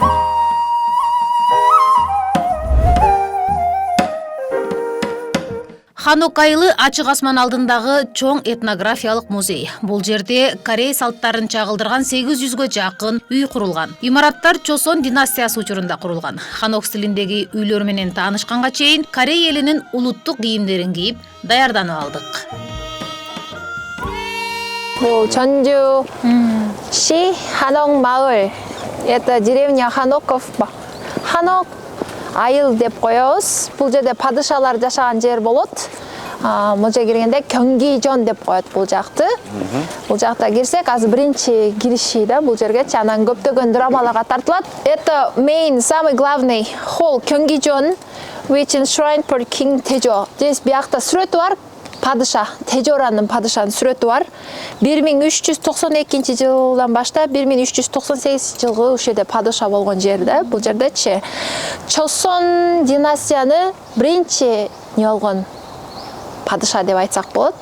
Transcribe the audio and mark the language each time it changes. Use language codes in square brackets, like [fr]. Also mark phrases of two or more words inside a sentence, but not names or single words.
[ky] Ханок айылы ачык асман алдындагы чоң этнографиялык музей. Бул жерде Корей салттарын чагылдырган 800гө жакын үй курулган. Имараттар Чосон династиясы учурунда курулган. Ханок стилиндеги үйлөр менен таанышканга чейин Корей элинин улуттук кийимдерин кийип даярданып алдык. [ko] 전주시 한옥 마을. [ru] Это деревня Ханоков. [ky] Ханок айыл деп коебуз. Бул жерде падышалар жашаган жер болот. Бул жерге киргенде Кёнгижон деп коет бул жакты. Бул жакта кирсек, азыр биринчи кириши да бул жергечи, анан көптөгөн драмаларга тартылат. [ru] Это main, самый главный холл Кёнгижон, [en] which enshrined for King Taejo. [ky] Здесь биякта сүрөтү бар. Падыша, Тежоранын падышанын сүрөтү бар. 1392 жылдан баштап 1398 жылгы ушул жерде падыша болгон жерде, бул жердечи Чосон династияны биринчи не болгон падыша деп айтсак болот.